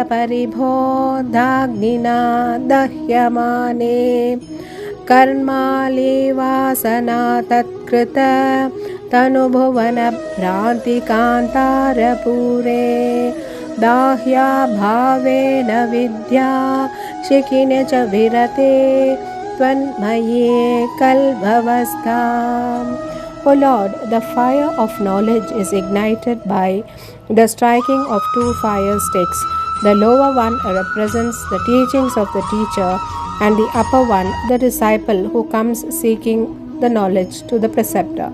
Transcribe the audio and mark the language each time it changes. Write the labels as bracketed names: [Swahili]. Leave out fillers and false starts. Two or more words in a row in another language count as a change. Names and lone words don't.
[Sanskrit] paribhodhagnina dahyamane karmali vasana tatkrita tanubhuvana bhranti kantara pure dahya bhavena vidya shikine cha virate tvanmaye kalbhavastham. [English] O Lord, the fire of knowledge is ignited by the striking of two fire sticks. The lower one represents the teachings of the teacher, and the upper one the disciple who comes seeking the knowledge to the preceptor.